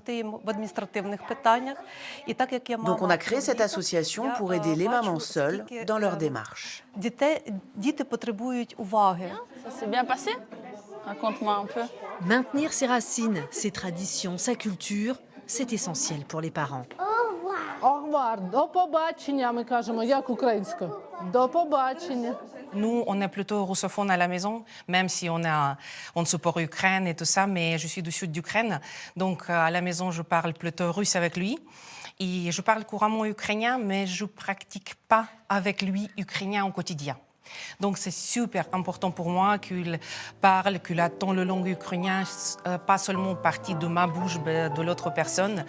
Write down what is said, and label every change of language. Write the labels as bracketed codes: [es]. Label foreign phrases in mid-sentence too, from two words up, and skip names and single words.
[fr] Donc on a créé cette association pour aider les mamans seules dans leur démarche. Ça s'est bien passé? Raconte-moi un peu. Maintenir ses racines, ses traditions, sa culture, c'est essentiel pour les parents. Au revoir, [uk] до побачення, ми кажемо, як українською. До побачення. [fr] Nous, on est plutôt russophone à la maison, même si on supporte l'Ukraine et tout ça, mais je suis du sud d'Ukraine. Donc, à la maison, je parle plutôt russe avec lui. Et je parle couramment ukrainien, mais je ne pratique pas avec lui ukrainien au quotidien. Donc, c'est super important pour moi qu'il parle, qu'il attend le langue ukrainien, pas seulement partie de ma bouche, mais de l'autre personne.